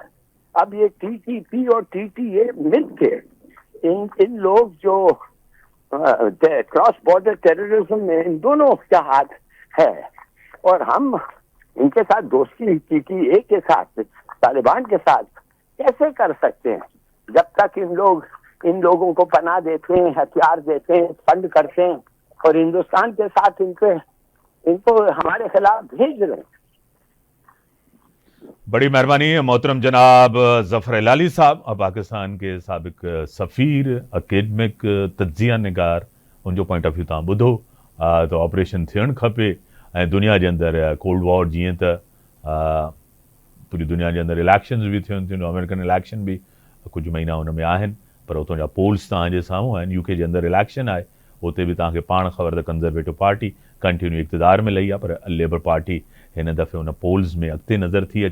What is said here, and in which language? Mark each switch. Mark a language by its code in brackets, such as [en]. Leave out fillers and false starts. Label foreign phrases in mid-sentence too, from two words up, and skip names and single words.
[ur] اب یہ TTP اور TTA مل کے ان لوگ جو [en] cross border terrorism [ur] میں ان دونوں کا ہاتھ ہے، اور ہم ان کے ساتھ دوستی PTA کے ساتھ, طالبان کے ساتھ کیسے کر سکتے ہیں جب تک ان لوگوں کو پناہ دیتے ہیں, ہتھیار دیتے ہیں, فنڈ کرتے ہیں, اور ہندوستان کے ساتھ ان کو ہمارے خلاف بھیج رہے ہیں. بڑی مہربانی محترم جناب ظفر ہلالی صاحب, پاکستان کے سابق سفیر, اکیڈمک, تجزیہ نگار, [sd] ان جو [en] point of view [sd] तव्हां ॿुधो त ऑपरेशन थियणु खपे ऐं दुनिया जे अंदरि [en] cold war [sd] जीअं त पूरी दुनिया जे अंदरि इलेक्शन्स बि थियनि थियूं, [en] American election [sd] बि कुझु महीना हुन में आहिनि, पर उतां जा पोल्स तव्हांजे साम्हूं आहिनि. UK जे अंदरि इलेक्शन आहे, उते बि तव्हांखे पाण ख़बर त कंज़र्वेटिव पार्टी कंटिन्यू इक़्तिदार में लही आहे, पर लेबर पार्टी हिन दफ़े हुन पोल्स में अॻिते नज़र थी अचे.